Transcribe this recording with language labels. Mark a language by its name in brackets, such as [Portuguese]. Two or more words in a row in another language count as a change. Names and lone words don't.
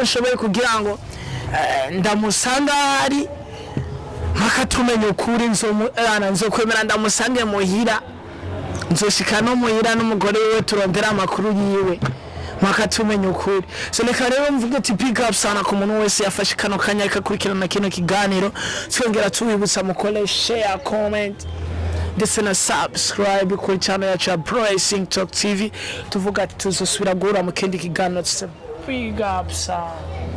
[Rundi] nshoboye kugira ngo ndamusanga ari makatumenye ukuri nzokwemera ndamusange muhira nzoshika no muhira n'umugore we turondera amakuru yiwe makatumenye ukuri so reka rero mvuge ati [English] big up [Rundi] sana ku muntu wese yafashe kano kanya akakurikirana kino kiganiro twongera tubibutsa mukole [English] share comment [Rundi] ndetse na subscribe kuri channel yacu ya Blessing Talk TV tuvuga ati tuzosubira guhura mu kindi kiganiro [English] big up [Rundi] sana